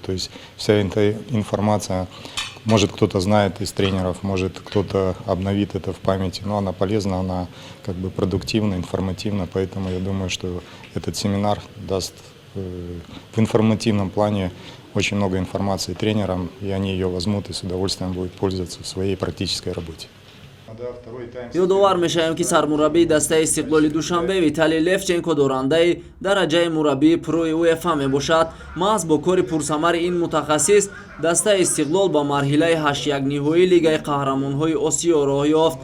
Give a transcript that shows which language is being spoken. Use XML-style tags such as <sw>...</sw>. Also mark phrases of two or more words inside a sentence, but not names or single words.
<ru>То есть вся эта информация, может кто-то знает из тренеров, может кто-то обновит это в памяти, но она полезна, она как бы продуктивна, информативна, поэтому я думаю, что этот семинар даст в информативном плане очень много информации тренерам, и они ее возьмут и с удовольствием будут пользоваться в своей практической работе.</ru> <tg>ёдовар мешавем ки сармураббии дастаи Истиқлоли Душанбе Виталий Левченко дорандаи дараҷаи мураббии пурӯи УЕФА мебошад. маҳз бо кори пурсамари ин мутахассис дастаи Истиқлол ба марҳилаи 8-1 ниҳоии Лигаи Қаҳрамонҳои Осиё роҳ ёфт.</tg>